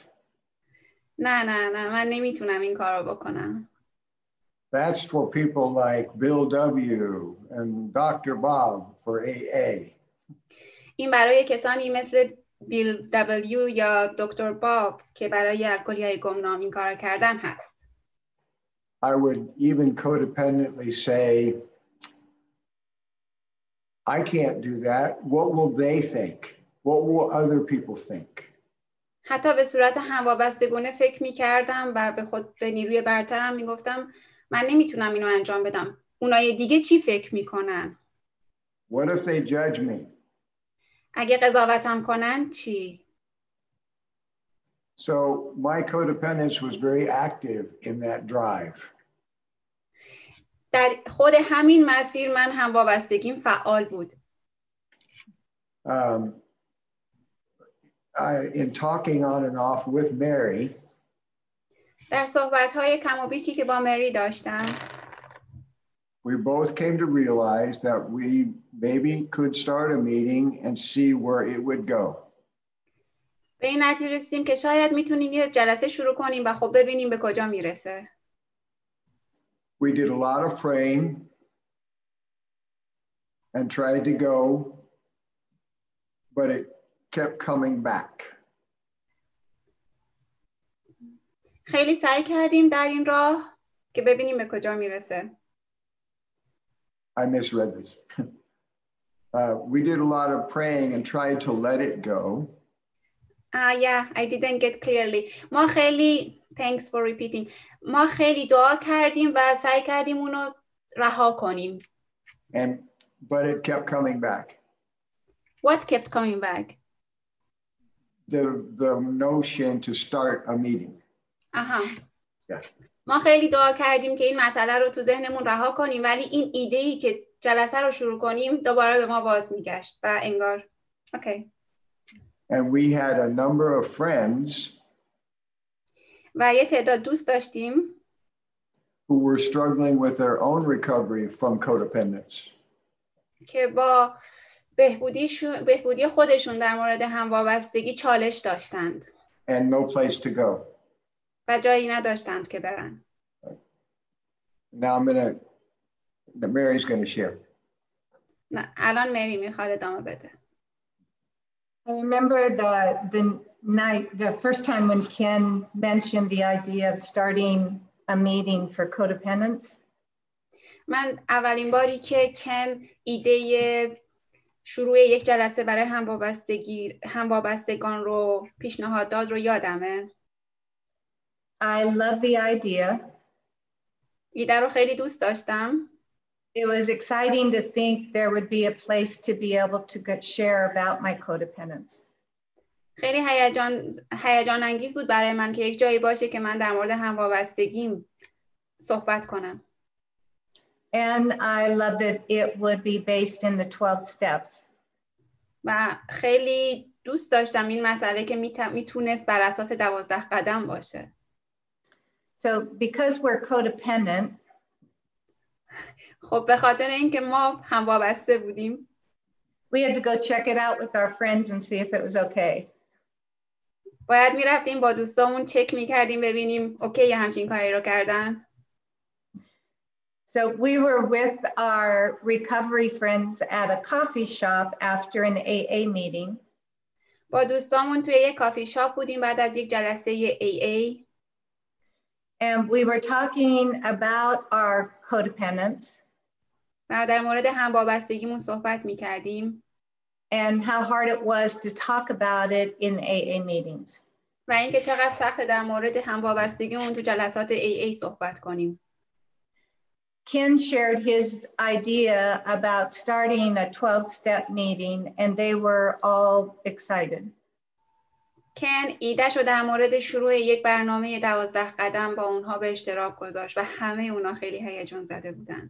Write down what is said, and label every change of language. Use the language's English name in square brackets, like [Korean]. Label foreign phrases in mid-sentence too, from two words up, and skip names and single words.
[Persian] نه من نمیتونم این کار رو بکنم. [English] That's for people like Bill W. and Dr. Bob for AA. [Persian] این برای کسانی مثل بیل دبلیو یا دکتر باب که برای الکلی‌های گمنام این کار کردن هست. [English] I would even codependently say, I can't do that. What will they think? What will other people think? [Persian] حتی به صورت هموابستگونه فکر می‌کردم و به نیروی برترم میگفتم من نمیتونم اینو انجام بدم. اونای دیگه چی فکر میکنن؟ [English] What if they judge me? [Persian] اگه قضاوتم کنن چی؟ [English] So my codependence was very active in that drive. [Persian] در خود همین مسیر من هموابستگیم فعال بود. [English] In talking on and off with Mary, [Persian] در صحبت‌های کم و بیشی که با مری داشتم، [English] we both came to realize that we maybe could start a meeting and see where it would go. [Persian] به این نتیجه رسیدیم که شاید میتونیم یه جلسه شروع کنیم و خب ببینیم به کجا میرسه. [English] We did a lot of praying and tried to go, but it kept coming back. [Persian] خیلی سعی کردیم در این راه که ببینیم به کجا میرسه. [English] I misread this. We did a lot of praying and tried to let it go. Yeah, I didn't get clearly. [Persian] ما خیلی, [English] thanks for repeating. [Persian] ما خیلی دعا کردیم و سعی کردیم اونو رها کنیم. [English] But it kept coming back. What kept coming back? The notion to start a meeting. Yeah. [Persian] ما خیلی دعا کردیم که این مسئله رو تو ذهنمون رها کنیم ولی این ایده‌ای که جلسه رو شروع کنیم دوباره به ما باز میگشت و انگار okay. [English] And we had a number of friends [Persian] و یه تعداد دوست داشتیم [English] who were struggling with their own recovery from codependence. [Persian] که با بهبودی خودشون در مورد هموابستگی چالش داشتند. [English] And no place to go. [Persian] و جایی نداشتند که برن. [English] Now Mary's going to share. [Persian] نه الان مری میخواد ادامه بده. [English] I remember the first time when Ken mentioned the idea of starting a meeting for codependence. [Persian] من اولین باری که کن ایده شروع یک جلسه برای هموابستگان رو پیشنهاد داد رو یادمه. [English] I love the idea. [Persian] ایده رو خیلی دوست داشتم. [English] It was exciting to think there would be a place to be able to share about my codependence. [Persian] خیلی هیجان انگیز بود برای من که یک جایی باشه که من در مورد هموابستگیم صحبت کنم. [English] And I love that it would be based in the 12 steps. [Persian] و خیلی دوست داشتم این مسئله که میتونست بر اساس 12 قدم باشه. [English] So because we're codependent, [Persian] خب به خاطر اینکه ما هم وابسته بودیم [English] we had to go check it out with our friends and see if it was okay. [Persian] باید میرفتیم با دوستامون چک میکردیم ببینیم اوکی همچین کاری رو کردن. [English] So we were with our recovery friends at a coffee shop after an AA meeting. [Persian] با دوستامون توی یک کافی شاپ بودیم بعد از یک جلسه AA. [English] And we were talking about our codependence. [Persian] و در مورد هموابستگیمون صحبت میکردیم. [English] And how hard it was to talk about it in AA meetings. [Persian] و اینکه چقدر سخته در مورد هموابستگیمون تو جلسات AA صحبت کنیم. [English] Ken shared his idea about starting a 12-step meeting and they were all excited. [Persian] کن ایده‌ش رو در مورد شروع یک برنامه 12 قدم با اونها به اشتراک گذاشت و همه اونها خیلی هیجان زده بودن.